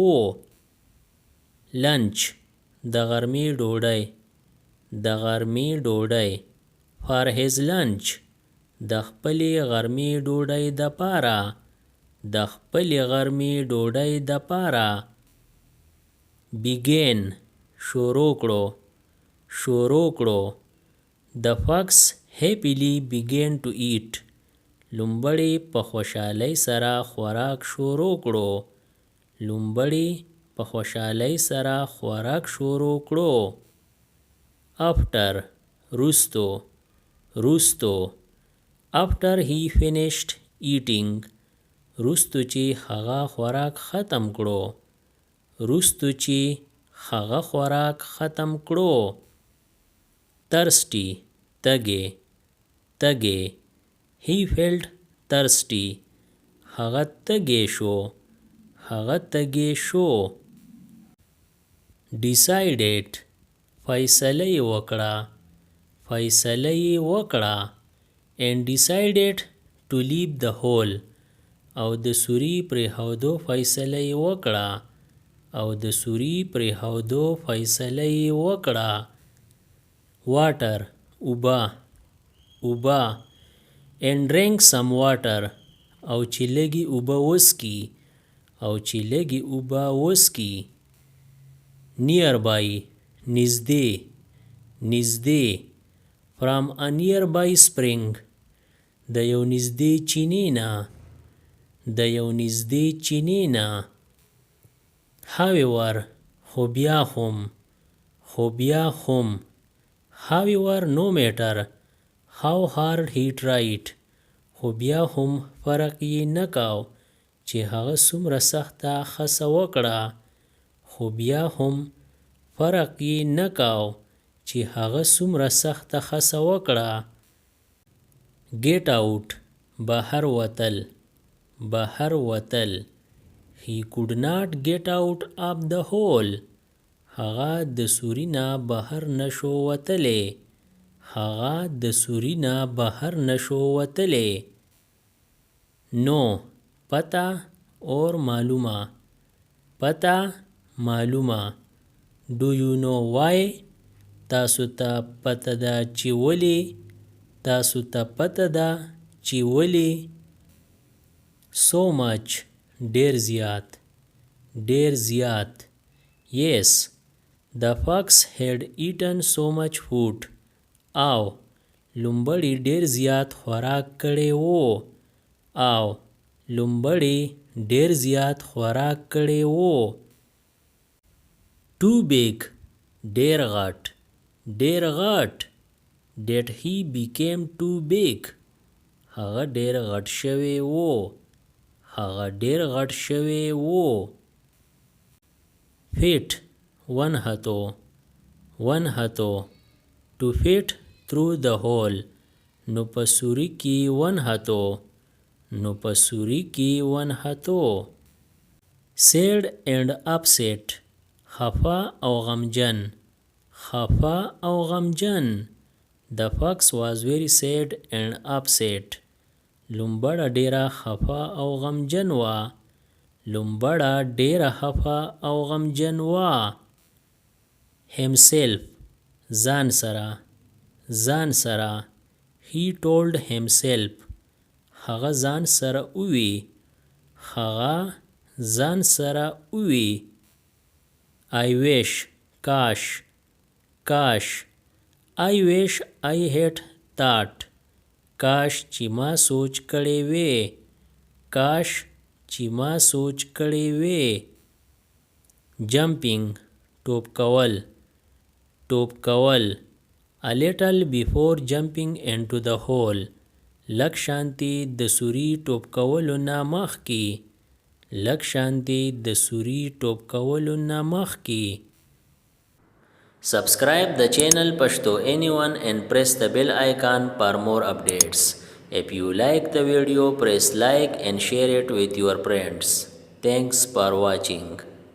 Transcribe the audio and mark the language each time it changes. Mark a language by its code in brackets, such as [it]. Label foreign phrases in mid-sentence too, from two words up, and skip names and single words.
[ps] lunch د غرمې ډوډۍ د غرمې ډوډۍ. [en] for his lunch [ps] د خپلې غرمې ډوډۍ دپاره د خپلې غرمې ډوډۍ دپاره. begin شروع کړو شروع کړو. [en] the fox happily began to eat. [ps] لومبړې په خوشحالۍ سره خوراک شروع کړو. لومبړې په خوشحالۍ سره خوراک شروع کړو. after وروستو وروستو. [en] after he finished eating [ps] وروستو چې هغه خوراک ختم کړو. وروستو چې هغه خوراک ختم کړو. thirsty تږی تږی. [en] he felt thirsty. [ps] هغه تږی شو هغه تږی شو. decided فیصله یې وکړه فیصله یې وکړه. [en] and decided to leave the whole. [ps] او د سوري پرېښودو فیصله یې وکړه او د سوري پرېښودو فیصله یې وکړه. water اوبه اوبه. [en] and drank some water. [ps] او چې لږې اوبه وڅکي او چې لږې اوبه وڅکي. nearby نږدې نږدې. [en] from a nearby spring [ps] د یو نږدې چینې نه د یو نږدې چینې نه. however خو بیا هم خو بیا هم. [en] however no matter how hard he tried. [ps] خو بیا هم فرق یې نه کاو چې هغه څومره سخته هڅه وکړه. خو بیا هم فرق یې نه کاو چې هغه څومره سخته هڅه وکړه. [en] get out [ps] بهر وتل بهر وتل. [en] he could not get out of the hole. [ps] هغه د سوري نه بهر نشو وتلی هغه د سوري نه بهر نشو وتلی. no پته اور معلومه پته معلومه. [en] do you know why [ps] تاسو ته پته ده چې ولې تاسو ته پته ده چې ولې. [en] so much [ps] ډیر زیات ډیر زیات. [en] yes the fox had eaten so much food. [ps] او لومبړي ډیر زیات خوراک کړی وو او لومبړي ډیر زیات خوراک کړی وو. [en] too big [ps] ډیر غټ ډیر غټ. [en] that he became too big. [ps] هغه ډیر غټ شوی وو هغه ډیر غټ شوی وو. fit ونهتو ونهتو. [en] to fit through the hole. [ps] نو په سوري کې ونهتو. نو په سوري کې ونهتو. [en] sad and upset. [ps] خفا او غمجن. خفا او غمجن. [en] The fox was very sad and upset. [ps] لومبړه ډیره خفا او غمجن وه. لومبړه ډیره خفا او غمجن وه. himself ځان سره. ځان سره. [en] He told himself. [ps] هغه ځان سره ووی. هغه ځان سره ووی. [en] I wish [ps] کاش. کاش. [en] I wish I had thought. [ps] کاش چې ما سوچ کړی وی. کاش چې ما سوچ کړی وی. jumping ټوپ کول. ټوپ کول. [en] A little before jumping into the hole. [ps] لږ شانتي د سوري ټوپ کولو نه مخکې. لږ شانتي د سوري ټوپ کولو نه مخکې. [en] Subscribe the channel Pashto Anyone and press the bell icon for more updates. If you like the video, press like and share it with your friends. Thanks for watching.